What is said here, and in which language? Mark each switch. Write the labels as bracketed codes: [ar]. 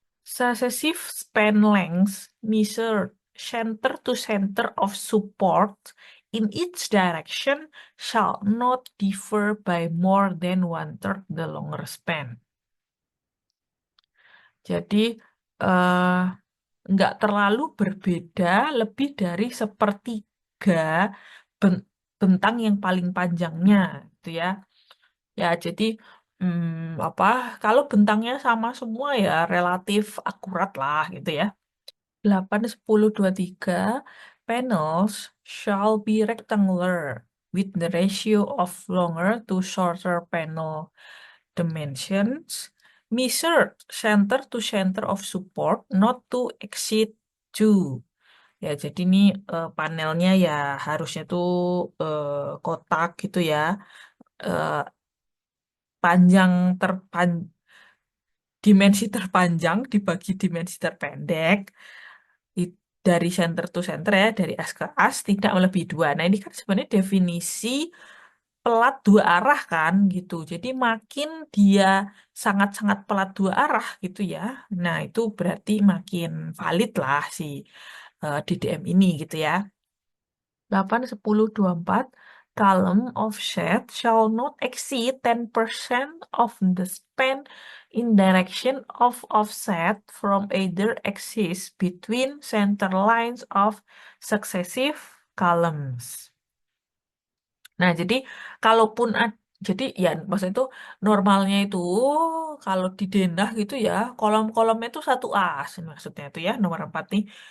[en] Successive span lengths measure center to center of support in each direction shall not differ by more than one-third the longer span. [id] Jadi eh, nggak terlalu berbeda lebih dari sepertiga ben- bentang yang paling panjangnya, gitu ya. Ya, jadi apa? Kalau bentangnya sama semua ya relatif akurat lah, gitu ya. [en] 8, 10, 23 panels shall be rectangular with the ratio of longer to shorter panel dimensions measured center to center of support not to exceed 2. [id] Ya, jadi ini panelnya ya harusnya tuh kotak gitu ya. Eh, panjang terpan dimensi terpanjang dibagi dimensi terpendek i- dari [en] center to center [id] ya, dari as ke as tidak melebihi 2. Nah, ini kan sebenarnya definisi pelat dua arah kan gitu. Jadi makin dia sangat-sangat pelat dua arah gitu ya. Nah, itu berarti makin valid lah si DDM ini gitu ya. [en] 8, 10, 24 column offset shall not exceed 10% of the span in direction of offset from either axis between center lines of successive columns. [id] Nah, jadi kalaupun jadi ya maksudnya itu normalnya itu kalau di denah gitu ya, kolom-kolomnya itu satu as maksudnya itu ya nomor 4 nih.